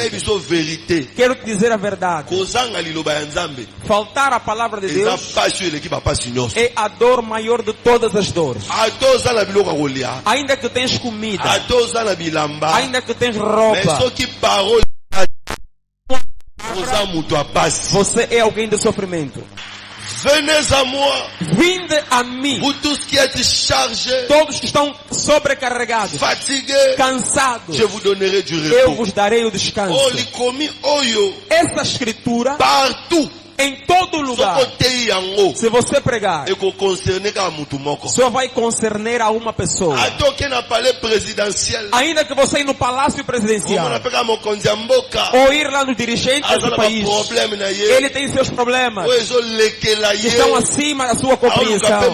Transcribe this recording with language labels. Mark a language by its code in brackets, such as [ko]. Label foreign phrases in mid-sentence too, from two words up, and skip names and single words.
[pt] Quero te dizer a verdade: faltar a palavra de Deus é a dor maior de todas as dores. Ainda que tens comida, ainda que tens roupa, você é alguém de sofrimento. [fr] Venez à moi, [pt] vinde a mim, [fr] vous tous qui êtes chargés, [pt] todos que estão sobrecarregados, [fr] fatigués, [pt] cansados, [fr] je vous donnerai du repos. [pt] Eu vos darei o descanso. Essa escritura, partout, em todo lugar, se você pregar, só vai concerner a uma pessoa. Ainda que você ir no palácio presidencial ou ir lá no dirigente do país, ele tem seus problemas que estão acima da sua compreensão.